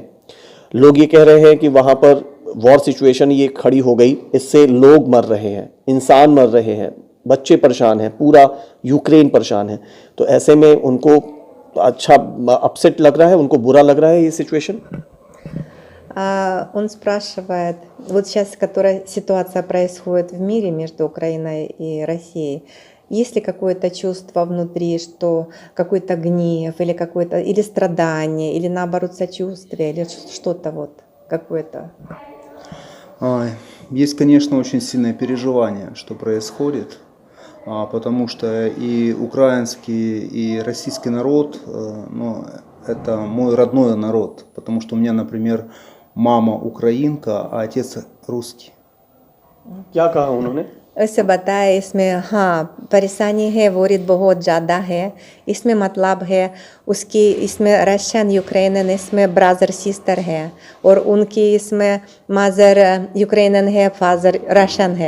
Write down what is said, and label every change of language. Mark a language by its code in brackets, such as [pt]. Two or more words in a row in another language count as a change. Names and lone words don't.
[hi] लोग ये कह रहे हैं कि वहाँ पर [en] war situation [hi] ये खड़ी हो गई, इससे लोग मर रहे हैं, इंसान मर रहे हैं, बच्चे परेशान हैं, पूरा यूक्रेन परेशान है। तो ऐसे में उनको अच्छा अपसेट लग रहा है, उनको बुरा लग रहा है ये सिचुएशन? [ru] Он спрашивает, вот сейчас, которая ситуация происходит в мире между Украиной и Россией, есть ли какое-то чувство внутри, что какой-то гнев или какое-то, или страдание, или наоборот сочувствие, или что-то вот какое-то? Есть, конечно, очень сильное переживание, что происходит, потому что и украинский, и российский народ, ну, это мой родной народ, потому что у меня, например, мама украинка, а отец русский. [hi] क्या कहा उन्होंने? ऐसे बताया इसमें, हाँ परेशानी है, वोरित बहुत ज़्यादा है, इसमें मतलब है उसकी, इसमें [en] Russian Ukrainian [hi] इसमें [en] brother sister [hi] है, और उनकी इसमें [en] mother Ukrainian [hi] है, [en] father Russian [hi] है।